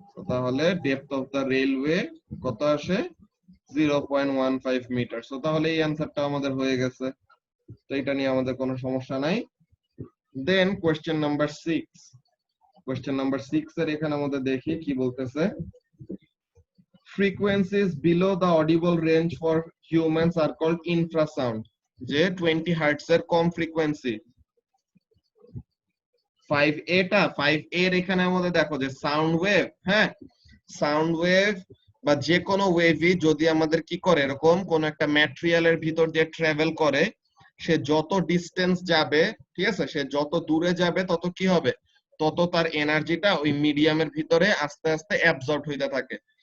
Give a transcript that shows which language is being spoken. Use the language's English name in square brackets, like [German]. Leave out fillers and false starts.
[Bangla] তাহলে depth of the railway কত আসে, 0.15 মিটার। সো তাহলে এই অ্যানসারটা আমাদের হয়ে গেছে, তো এটা নিয়ে আমাদের কোনো সমস্যা নাই। দেন কোশ্চেন নাম্বার 6, কোশ্চেন নাম্বার 6 এর এখানে আমাদের দেখি কি বলতেছে। [English] frequencies below the audible range for humans are called infrasound, [Bangla] যে 20 হার্টজ এর কম ফ্রিকোয়েন্সি। 5a টা 5a এর এখানে আমাদের দেখো যে সাউন্ড ওয়েভ, হ্যাঁ সাউন্ড ওয়েভ বা যে কোনো ওয়েভই যদি আমাদের কি করে এরকম কোন একটা ম্যাটেরিয়ালের ভিতর দিয়ে ট্রাভেল করে, সে যত ডিসটেন্স যাবে, ঠিক আছে, সে যত দূরে যাবে তত কি হবে, তত তার এনার্জিটা ওই মিডিয়ামের ভিতরে আস্তে আস্তে অ্যাবজর্ব হইতে থাকে।